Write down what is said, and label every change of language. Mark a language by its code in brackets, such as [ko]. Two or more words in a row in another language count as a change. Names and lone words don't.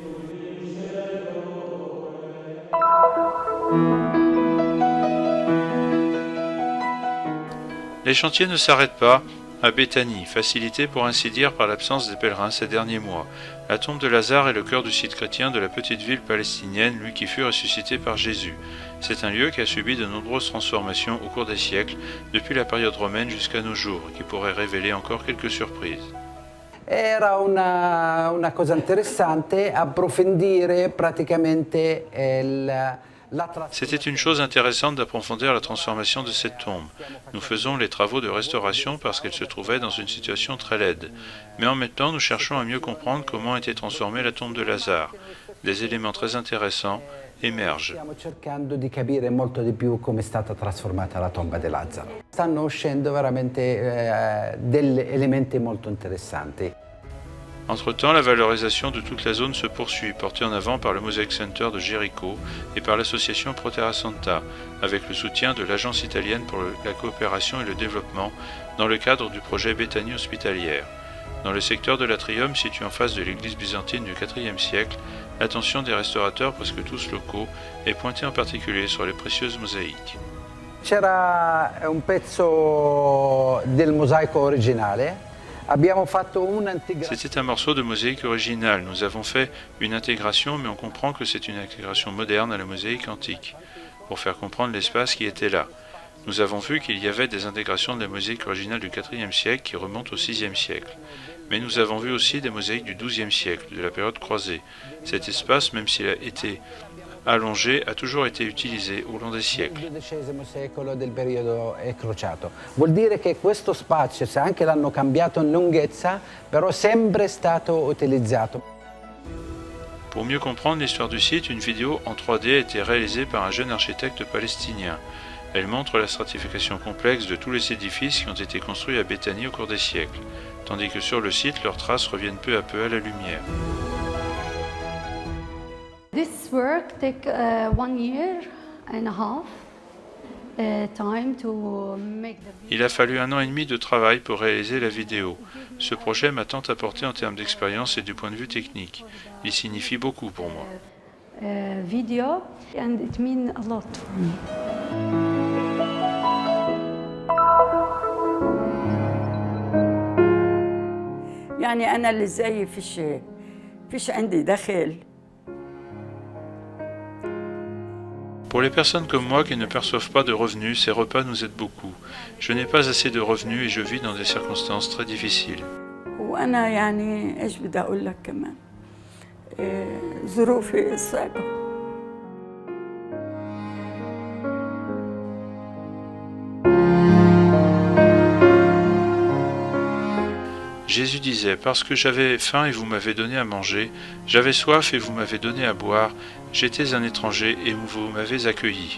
[fr] Les chantiers ne s'arrêtent pas à Béthanie, facilité pour ainsi dire par l'absence des pèlerins ces derniers mois. La tombe de Lazare est le cœur du site chrétien de la petite ville palestinienne, lui qui fut ressuscité par Jésus. C'est un lieu qui a subi de nombreuses transformations au cours des siècles, depuis la période romaine jusqu'à nos jours, et qui pourrait révéler encore quelques surprises. [it] Era una cosa interessante approfondire praticamente [fr] C'était une chose intéressante d'approfondir la transformation de cette tombe. Nous faisons les travaux de restauration parce qu'elle se trouvait dans une situation très laide. Mais en même temps, nous cherchons à mieux comprendre comment était transformée la tombe de Lazare. Des éléments très intéressants émergent. [it] Stiamo cercando di capire molto di più come è stata trasformata la tomba di Lazzaro. Stanno uscendo veramente degli elementi molto interessanti. [fr] Entre-temps, la valorisation de toute la zone se poursuit, portée en avant par le Mosaic Center de Jéricho et par l'association Pro Terra Santa, avec le soutien de l'Agence italienne pour la coopération et le développement dans le cadre du projet Béthanie hospitalière. Dans le secteur de l'Atrium, situé en face de l'église byzantine du IVe siècle, l'attention des restaurateurs, presque tous locaux, est pointée en particulier sur les précieuses mosaïques. [it] C'era un pezzo del mosaico originale. [fr] C'était un morceau de mosaïque originale. Nous avons fait une intégration, mais on comprend que c'est une intégration moderne à la mosaïque antique, pour faire comprendre l'espace qui était là. Nous avons vu qu'il y avait des intégrations de la mosaïque originale du IVe siècle qui remontent au VIe siècle. Mais nous avons vu aussi des mosaïques du XIIe siècle, de la période croisée. Cet espace, même s'il a été allongé, a toujours été utilisé au long des siècles. [it] Vuol dire che questo spazio, se anche l'hanno cambiato in lunghezza, però è sempre stato utilizzato. [fr] Pour mieux comprendre l'histoire du site, une vidéo en 3D a été réalisée par un jeune architecte palestinien. Elle montre la stratification complexe de tous les édifices qui ont été construits à Béthanie au cours des siècles, tandis que sur le site, leurs traces reviennent peu à peu à la lumière. [en] This work took 1 year and a half time to make the video. [fr] Il a fallu 1 an et demi de travail pour réaliser la vidéo. Ce projet m'a tant apporté en termes d'expérience et du point de vue technique. Il signifie beaucoup pour moi. [en] Video and it means a lot for me. [ar] يعني أنا اللي زيي فيش عندي دخل. [fr] Pour les personnes comme moi qui ne perçoivent pas de revenus, ces repas nous aident beaucoup. Je n'ai pas assez de revenus et je vis dans des circonstances très difficiles. [ar] وأنا يعني إيش بدي أقول لك كمان ظروفي صعبة. [fr] Jésus disait, parce que j'avais faim et vous m'avez donné à manger, j'avais soif et vous m'avez donné à boire, j'étais un étranger et vous m'avez accueilli.